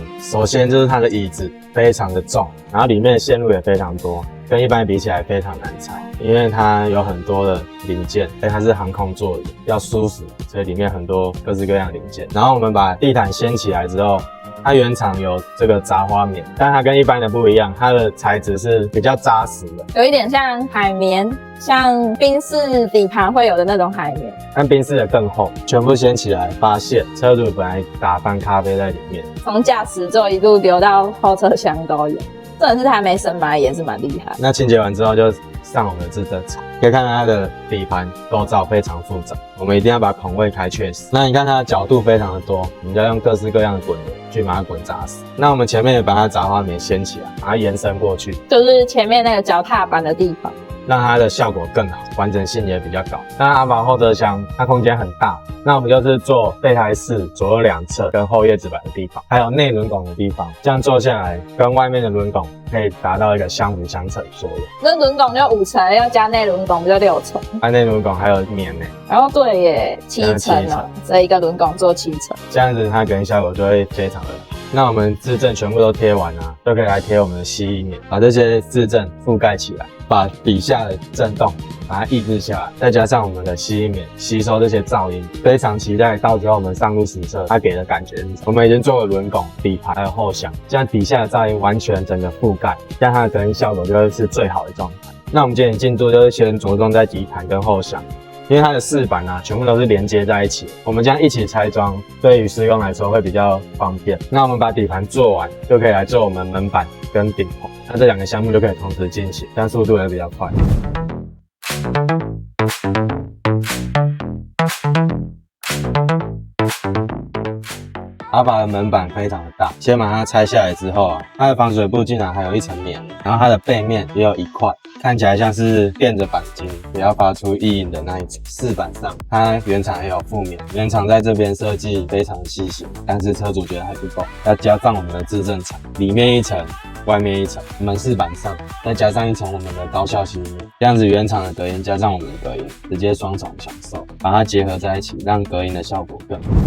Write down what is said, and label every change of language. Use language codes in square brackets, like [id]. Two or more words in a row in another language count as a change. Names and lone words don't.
[zh] 首先就是它的椅子非常的重，然後裡面的線路也非常多，跟一般比起來非常難拆，因為它有很多的零件，但它是航空座椅，要舒服，所以裡面很多各式各樣的零件。然後我們把地毯掀起來之後，它原廠有這個雜花棉，但它跟一般的不一樣，它的材質是比較扎實的，有一點像海綿，像賓士底盤會有的那種海綿，但賓士的更厚。全部掀起來，發現車主本來打翻咖啡在裡面，從駕駛座一路流到後車廂都有。真的是還沒深白也是蠻厲害。那清潔完之後就上我们的制震槽，可以看到它的底盤構造非常複雜，我們一定要把孔位開確實。那你看它的角度非常的多，我们就要用各式各樣的滾輪去把它滾扎實。那我們前面也把它雜花棉掀起来，把它延伸過去，就是前面那個腳踏板的地方，讓它的效果更好，完整性也比较高。那阿寶後車廂它空間很大，那我們就是做備胎室左右兩側跟後葉子板的地方，還有內輪拱的地方，這樣做下來跟外面的輪拱可以達到一個相輔相成作用。那輪拱就5层，要加內輪拱就6層，它內輪拱還有棉呢。然後對耶，7層了，這一個輪拱做7層，這樣子它隔音效果就會非常的好。那我們制震全部都貼完了，就可以來貼我們的吸音棉，把這些制震覆蓋起来，把底下的震動把它抑制下来，再加上我們的吸音棉吸收這些噪音，非常期待到时候我們上路實測它給的感覺是什麼。我們已經做了輪拱、底盤還有後箱，這樣底下的噪音完全整個覆蓋，這樣它的隔音效果就會是最好的狀態。那我們今天進度就是先着重在底盤跟後箱。因為它的飾板啊，全部都是連接在一起，我們這樣一起拆裝，對於施工來說會比較方便。那我們把底盤做完，就可以來做我們門板跟頂棚，那這兩個項目就可以同時進行，這樣速度也比較快。阿寶的門板非常的大，先把它拆下來之後啊，它的防水布竟然還有一層棉，然後它的背面也有一塊，看起來像是墊着鈑金，不要發出異音的那一種。飾板上，它原廠也有附棉，原廠在這邊設計非常細心，但是車主覺得還不夠，要加上我們的制震材，裡面一層，外面一層，門飾板上再加上一層我們的高效吸音棉，這樣子原廠的隔音加上我們的隔音，直接雙重享受，把它結合在一起，讓隔音的效果更好。